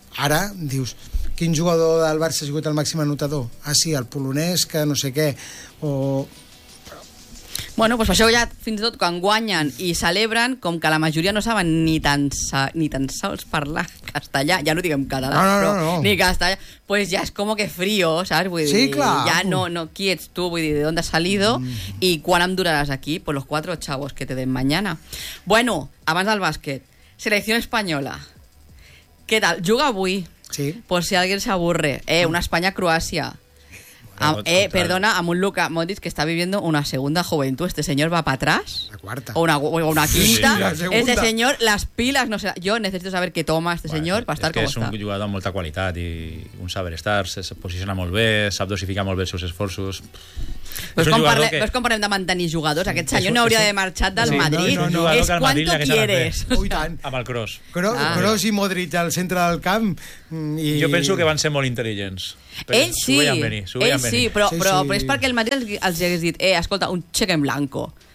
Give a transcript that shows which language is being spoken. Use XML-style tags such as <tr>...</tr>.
<ca>Ara, dius, quin jugador del Barça ha sigut el màxim anotador? Ah, sí, el polonès, que no sé què, o... Bueno, pues això ja fins i tot quan guanyen i celebren, com que la majoria no saben ni tan sols parlar castellà, ja no diguem català, no. Ni castellà, pues ja és com que frío, saps? Vull sí, dir, clar. Ja no, qui ets tu, vull dir,</ca> <es>de dónde has salido</es> <ca>i quan em duraràs aquí, pues</ca> <es>los cuatro chavos que te den mañana.</es> <ca>Bueno, abans del bàsquet, selecció espanyola, què tal? Juga avui, sí.</ca> <es>Pues si alguien se aburre, una España-Croacia. Perdona, a un Luka Modric que está viviendo una segunda juventud. ¿Este señor va para atrás? La cuarta. O una quinta. Sí, este señor, las pilas, no sé. Yo necesito saber qué toma este señor para estar como está. Es un jugador de mucha cualidad y un saber estar. Se posiciona muy bien, sabe dosificar muy bien sus esfuerzos.</es> <ca>Pues com parlem de mantenir jugadors? Aquest senyor no hauria de marxar del Madrid. És</ca> <es>quanto quieres.</es> <ca>Amb el Kroos. Kroos i Modric al centre del camp. Jo penso que van ser molt intel·ligents. Ells sí. Ells sí, però és perquè el Madrid els hagués dit escolta,</ca> <es>un cheque en blanco.</es>